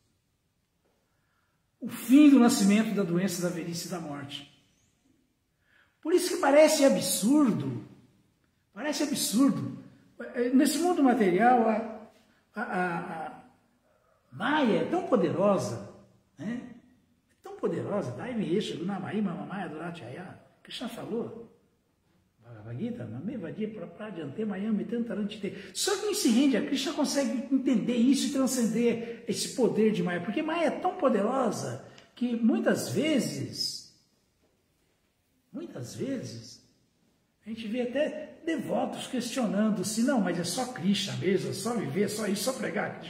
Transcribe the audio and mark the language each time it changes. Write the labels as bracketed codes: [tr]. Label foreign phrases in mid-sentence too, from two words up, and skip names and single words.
[pt] O fim do nascimento, da doença, da velhice e da morte. Por isso que parece absurdo, nesse mundo material, a Maya é tão poderosa, né? É tão poderosa, [sa] Daivi Esha, Gunamai, Mamamaya, Durachaya. Krishna falou, Bhagavad Gita, Mamevadia Pradyante, Mayami, Tantarantite. [pt] Só quem se rende a Krishna consegue entender isso e transcender esse poder de Maya, porque Maya é tão poderosa que muitas vezes, a gente vê até devotos questionando se não, mas é só Krishna mesmo, é só viver, é só isso, só pregar Krishna.